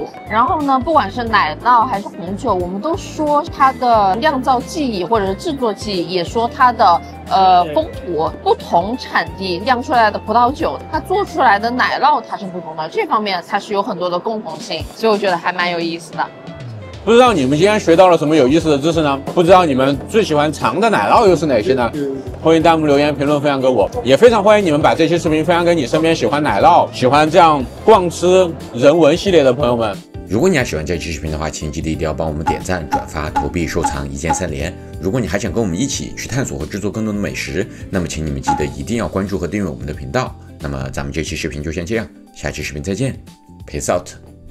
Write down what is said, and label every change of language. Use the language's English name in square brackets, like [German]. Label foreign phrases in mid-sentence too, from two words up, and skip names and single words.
[Chinese] 然後呢，不管是奶酪還是紅酒，我們都說它的釀造技藝或者是製作技藝，也說它的風土。不同產地釀出來的葡萄酒，它做出來的奶酪它是不同的，這方面它是有很多的共同性，所以我覺得還蠻有意思的。不知道你們今天學到了什麼有意思的知識呢？不知道你們最喜歡嘗的奶酪又是哪些呢？歡迎彈幕留言評論分享給我，也非常歡迎你們把這期視頻分享給你身邊喜歡奶酪、喜歡這樣逛吃人文系列的朋友們。如果你還喜歡這期視頻的話，請記得一定要幫我們點讚、轉發、投幣、收藏，一鍵3連。如果你還想跟我們一起去探索和制作更多的美食，那麼請你們記得一定要關注和訂閱我們的頻道。那麼咱們這期視頻就先這樣，下期視頻再見 ， [English] Peace out。